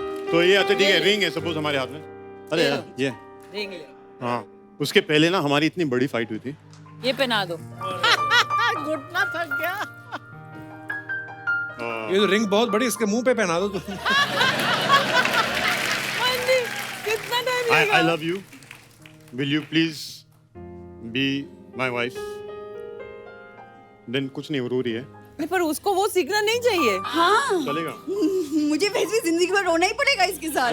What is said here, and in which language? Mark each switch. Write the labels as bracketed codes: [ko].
[hi] तो ये अच्छा ठीक है, रिंग है सपोज हमारे हाथ में। अरे यार ये रिंग ले, हाँ, उसके पहले ना हमारी इतनी बड़ी फाइट हुई थी। ये पहना दो। घुटना थक गया। ये तो रिंग बहुत बड़ी, इसके मुंह पे पहना दो तुम। मंदी, कितना time [en] I love you. Will you please be my wife? [hi] Then कुछ नहीं, रो रही है। नहीं, पर उसको वो सीखना नहीं चाहिए। हाँ, चलेगा। मुझे वैसे भी जिंदगी भर रोना ही पड़ेगा इसके साथ।